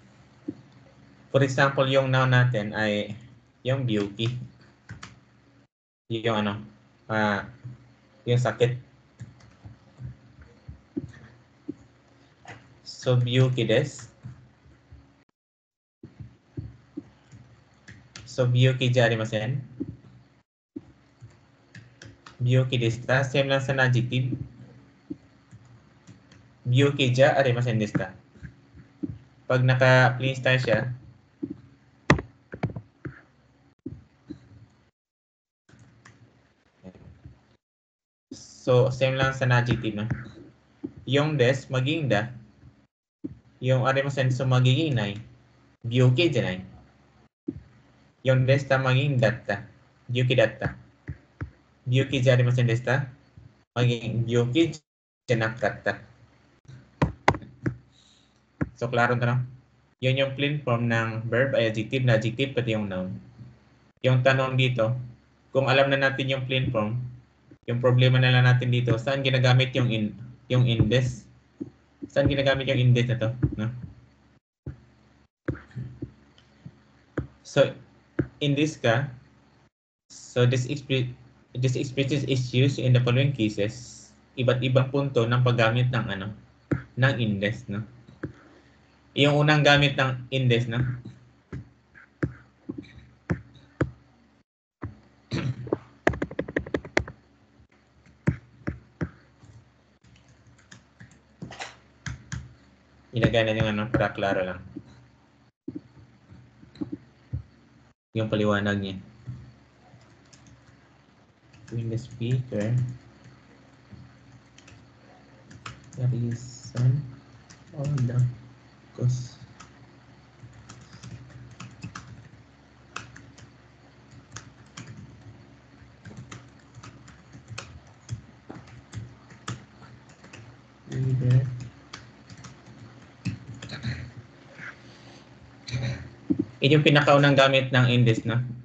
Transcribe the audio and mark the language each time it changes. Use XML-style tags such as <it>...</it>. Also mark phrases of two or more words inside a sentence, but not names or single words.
<en>For example,</en> <tl>yung noun natin ay yung Byuki. Yung ano, yung sakit. So,</tl> <ja>病気です. So, Biyukiじゃありません。病気ですか?</ja> <tl>Same lang sa adjective.</tl> <ja>病気じゃありませんですか?</ja> <tl>Pag naka-plain style siya, so same lang sa adjective, no? Yung des maging da, yung arimasen so magiging nai,</tl> <ja>病気じゃない.</ja> <tl>Yung des ta maging datta,</tl> <ja>病気だった. 病気じゃありませんですか?</ja> <tl>Maging</tl> <ja>病気じゃなかった.</ja> <tl>So klaro na, no? Yun yung plain form ng verb ay adjective na adjective pati yung noun. Yung tanong dito, kung alam na natin yung plain form, yung problema na lang natin dito, saan ginagamit yung indes? Saan ginagamit yung indes na to? No?</tl> <en>So, in this ka, so this expression is used in the following cases.</en> <tl>Iba't ibang punto ng paggamit ng ng indes, no? Yung unang gamit ng indes, no? Ilagay na yung para klaro lang. Yung paliwanag niya.</tl> <en>When the speaker, the reason or the cause.</en> <tl>Either ito yung pinakaunang gamit ng indes, no?</tl>